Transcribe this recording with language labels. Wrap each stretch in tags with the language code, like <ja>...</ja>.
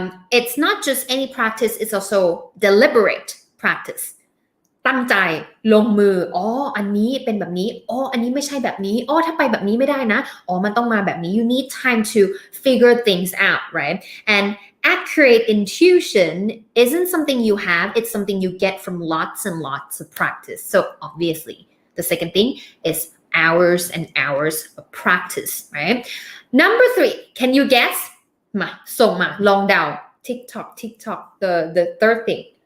<en>It's not just any practice, it's also deliberate practice.</en> <th>ตั้งใจลงมืออันนี้เป็นแบบนี้อันนี้ไม่ใช่แบบนี้ถ้าไปแบบนี้ไม่ได้นะมันต้องมาแบบนี้</th> <en>You need time to figure things out, right? And accurate intuition isn't something you have, it's something you get from lots and lots of practice. So obviously, the second thing is hours and hours of practice, right? Number 3, can you guess?</en> <th>มาส่งมาลองเดา TikTok,</th> <en>the third thing.</en>